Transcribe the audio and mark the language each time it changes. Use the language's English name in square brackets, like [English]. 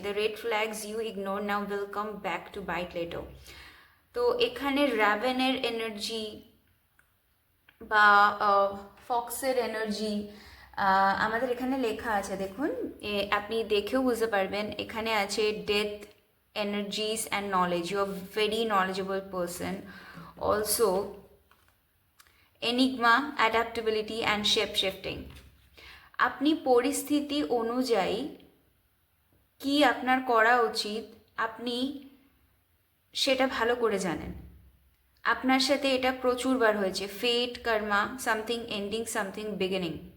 [English] The red flags you ignore now will come back to bite later. [Bangla] তো এখানে র্যাভেনের energy বা ফক্সের energy আমাদের এখানে লেখা আছে, দেখুন আপনি দেখেও বুঝতে পারবেন। এখানে আছে [English] Death energies and knowledge. You are very knowledgeable person. Also enigma, adaptability and shape shifting. [Bangla] আপনি পরিস্থিতি অনুযায়ী কি আপনার করা উচিত আপনি সেটা ভালো করে জানেন। আপনার সাথে এটা প্রচুরবার হয়েছে, ফেট, কর্মা, [English] Something ending, something beginning.